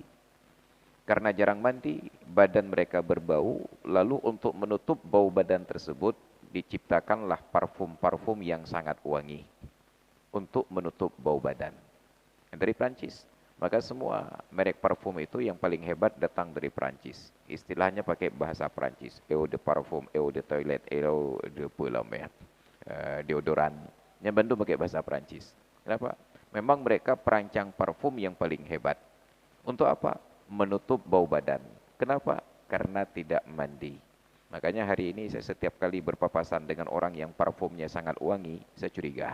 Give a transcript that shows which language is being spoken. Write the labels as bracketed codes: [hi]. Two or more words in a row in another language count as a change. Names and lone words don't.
[id] Karena jarang mandi, badan mereka berbau, lalu untuk menutup bau badan tersebut, diciptakanlah parfum-parfum yang sangat wangi. Untuk menutup bau badan. Dari Prancis. Maka semua merek parfum itu yang paling hebat datang dari Prancis. Istilahnya pakai bahasa Prancis. [fr] Eau de parfum, eau de toilette, eau de pulamé. [id] Deodoran. Yang Bandung pakai bahasa Prancis. Kenapa? Memang mereka perancang parfum yang paling hebat. Untuk apa? Menutup bau badan. Kenapa? Karena tidak mandi. Makanya hari ini saya setiap kali berpapasan dengan orang yang parfumnya sangat wangi, saya curiga.